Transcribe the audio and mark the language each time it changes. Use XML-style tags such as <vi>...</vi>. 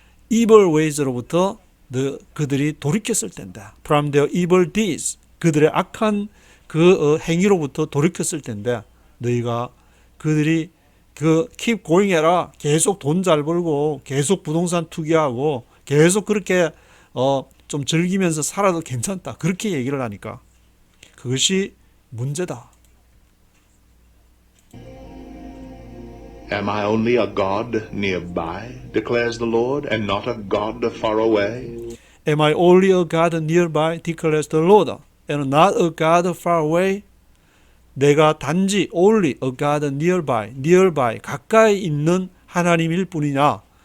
<ko>evil ways로부터 그들이 돌이켰을 텐데</ko> <en>from their evil deeds,</en> <ko>그들의 악한 그 행위로부터 돌이켰을 텐데 너희가 그들이</ko> <en>keep going</en> <ko>해라, 계속 돈 잘 벌고 계속 부동산 투기하고 계속 그렇게 좀 즐기면서 살아도 괜찮다 그렇게 얘기를 하니까 그것이 문제다.</ko> <en>Am I only a God nearby, declares the Lord, and not a God far away? Am I only a God nearby, declares the Lord, and not a God far away?</en> <ko>내가 단지</ko> <en>only a God nearby,</en> <ko>가까이 있는 하나님일 뿐이냐?</ko>